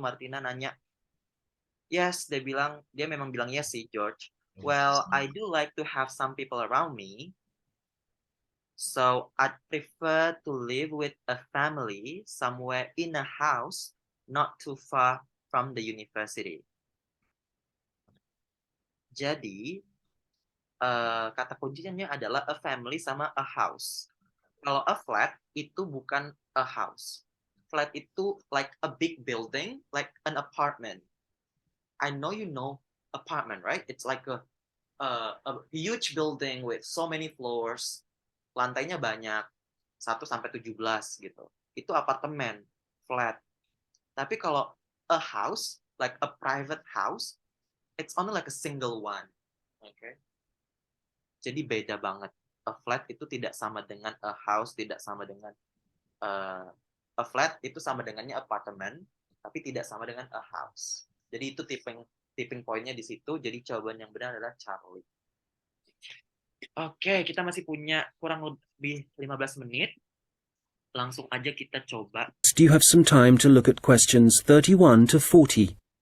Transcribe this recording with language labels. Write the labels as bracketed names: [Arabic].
[Indonesian] Martina nanya, yes, dia memang bilang yes sih George. [English] Well, I do like to have some people around me. So I'd prefer to live with a family somewhere in a house not too far from the university. [Indonesian] Jadi kata kuncinya adalah a family sama a house. Kalau a flat itu bukan a house. [English] Flat itu like a big building, like an apartment. I know you know apartment, right? It's like a huge building with so many floors. [Indonesian] Lantainya banyak, 1 sampai 17 gitu. Itu apartemen, flat. [English] Tapi kalau a house, like a private house, it's only like a single one. [Indonesian] Okay? Jadi beda banget. A flat itu tidak sama dengan a house, tidak sama dengan a flat itu sama dengannya apartemen, tapi tidak sama dengan a house. Jadi itu tipping point-nya di situ. Jadi jawaban yang benar adalah Charlie. Oke, kita masih punya kurang lebih 15 menit. Langsung aja kita coba. [English] You have some time to look at questions 31 to 40.